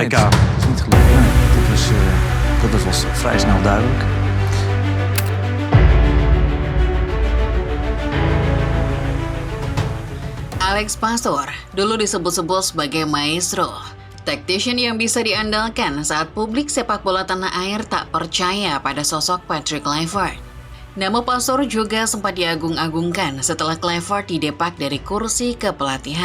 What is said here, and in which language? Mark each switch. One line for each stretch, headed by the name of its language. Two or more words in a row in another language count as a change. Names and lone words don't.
Dutch: WK. Dat is niet gelukt. Nee, dat was vrij snel duidelijk.
Indonesian: Alex Pastor dulu disebut-sebut sebagai maestro, tactician yang bisa diandalkan saat publik sepak bola tanah air tak percaya pada sosok Patrick Kluivert. Nama Pastor juga sempat diagung-agungkan setelah Kluivert didepak dari kursi kepelatihan.